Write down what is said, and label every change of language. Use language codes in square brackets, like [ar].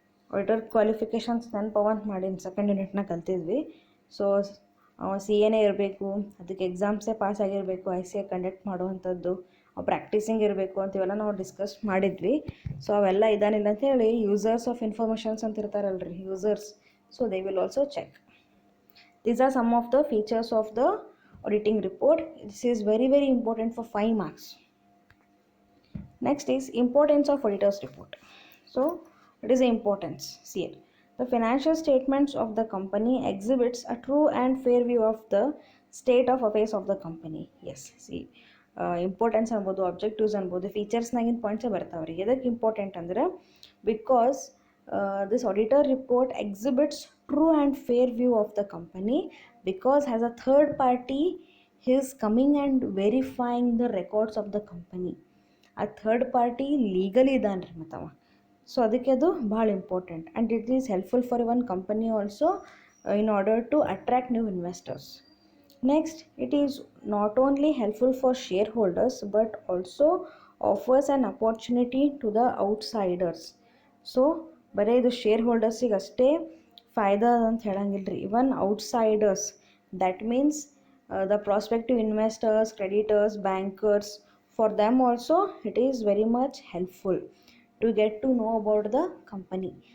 [kn] Auditor qualifications ನೆನಪವ ಅಂತ ಮಾಡೀನಿ, second ಯೂನಿಟ್ನಾಗ ಕಲ್ತಿದ್ವಿ. So C ಎನೇ ಇರಬೇಕು, ಅದಕ್ಕೆ ಎಕ್ಸಾಮ್ಸೇ ಪಾಸ್ ಆಗಿರಬೇಕು, ಐ ಸಿ ಎ ಕಂಡಕ್ಟ್ ಮಾಡುವಂಥದ್ದು, ಪ್ರಾಕ್ಟೀಸಿಂಗ್ ಇರಬೇಕು ಅಂತಿವೆಲ್ಲ ನಾವು ಡಿಸ್ಕಸ್ ಮಾಡಿದ್ವಿ. ಸೊ ಅವೆಲ್ಲ ಇದಾನಿಲ್ಲ ಅಂಥೇಳಿ ಯೂಸರ್ಸ್ ಆಫ್ ಇನ್ಫಾರ್ಮೇಷನ್ಸ್ ಅಂತ ಇರ್ತಾರಲ್ರಿ, users, [en] So they will also check. These are some of the features of the auditing report. This is very important for 5 marks. Next is importance of auditor's report. So what is the importance? See here, the financial statements of the company exhibits a true and fair view of the state of affairs of the company. [kn] Yes, see, importance ಅನ್ಬೋದು, objectives ಅನ್ಬೋದು, ಫೀಚರ್ಸ್ನಾಗಿನ ಪಾಯಿಂಟ್ಸೇ ಬರ್ತಾವ್ರಿ. ಎದಕ್ಕೆ important ಅಂದ್ರೆ [en] Because this auditor report exhibits true and fair view of the company, because as a third party he is coming and verifying the records of the company. [kn] ಆ third party legally ಇದಾನ್ರಿ ಮತ್ತವ. So ಅದಕ್ಕೆ ಅದು ಭಾಳ important, [en] And it is helpful for one company also in order to attract new investors. Next, it is not only helpful for shareholders but also offers an opportunity to the outsiders. So [kn] ಬರೀ ಇದು share ಹೋಲ್ಡರ್ಸಿಗೆ ಅಷ್ಟೇ ಫಾಯ್ದಾ ಅಂತ ಹೇಳಂಗಿಲ್ರಿ, [en] Even outsiders, that means the prospective investors, creditors, bankers, for them also it is very much helpful to get to know about the company.